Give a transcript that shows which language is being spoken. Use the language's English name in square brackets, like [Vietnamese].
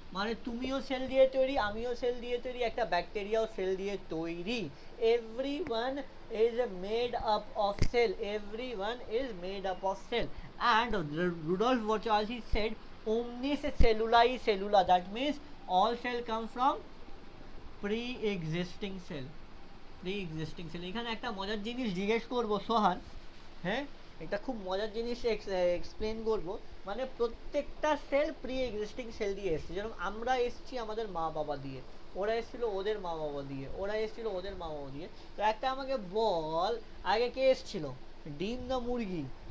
[Bangla] মানে তুমিও সেল দিয়ে তৈরি, আমিও সেল দিয়ে তৈরি, একটা ব্যাকটেরিয়াও সেল দিয়ে তৈরি। [English] everyone is made up of cell, everyone is made up of cell। and Rudolf Virchow said [Latin] omnis cellulae cellula, [English] that means all cell come from pre-existing cell। Pre existing cell. [Bangla] এখানে একটা মজার জিনিস জিজ্ঞেস করবো সোহান, হ্যাঁ, এটা খুব মজার জিনিস এক্সপ্লেন করব। মানে প্রত্যেকটা সেল প্রি এক্সিস্টিং সেল দিয়ে এসছে। যেরকম আমরা এসছি আমাদের মা বাবা দিয়ে, ওরা এসেছিল ওদের মা বাবা দিয়ে, ওরা এসেছিল ওদের মা বাবা দিয়ে। তো একটা আমাকে বল, আগে কে এসছিল, ডিম না মুরগি?